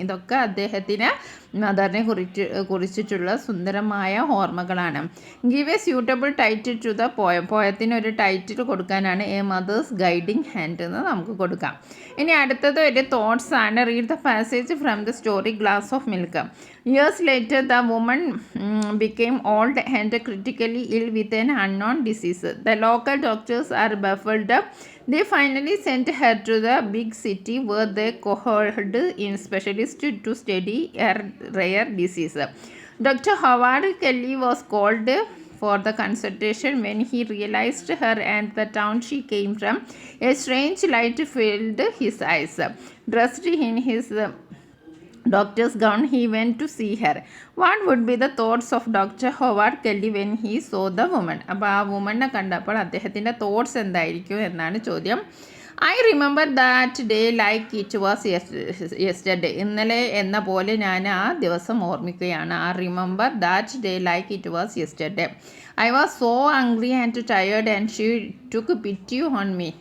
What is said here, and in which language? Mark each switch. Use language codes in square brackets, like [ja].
[ml] ഇതൊക്കെ അദ്ദേഹത്തിന് മദറിനെ കുറിച്ചിട്ടുള്ള സുന്ദരമായ ഓർമ്മകളാണ്. [en] Give a suitable title to the poem. [ml] പോയത്തിന് ഒരു ടൈറ്റിൽ കൊടുക്കാനാണ് [en] a mother's guiding hand [ml] എന്ന് നമുക്ക് കൊടുക്കാം. ഇനി അടുത്തത് ഒരു തോട്ട്സ് ആണ്. [en] Read the passage from the story glass of milk. Years later, the woman became old and critically ill with an unknown disease. The local doctors are baffled. They finally sent her to the big city where they cohorted in specialists to study a rare disease. Dr. Howard Kelly was called for the consultation. When he realized her and the town she came from, a strange light filled his eyes. Dressed in his doctor's gown, he went to see her. What would be the thoughts of Dr. Howard Kelly when he saw the woman? [ml] അപ്പോൾ ആ വുമണിനെ കണ്ടപ്പോൾ അദ്ദേഹത്തിൻ്റെ thoughts എന്തായിരിക്കും എന്നാണ് ചോദ്യം. [en] I remember that day like it was yesterday. [ml] ഇന്നലെ എന്ന പോലെ ഞാൻ ആ ദിവസം ഓർമ്മിക്കുകയാണ്. [en] I remember that day like it was yesterday. I was so hungry and tired and she took pity on me.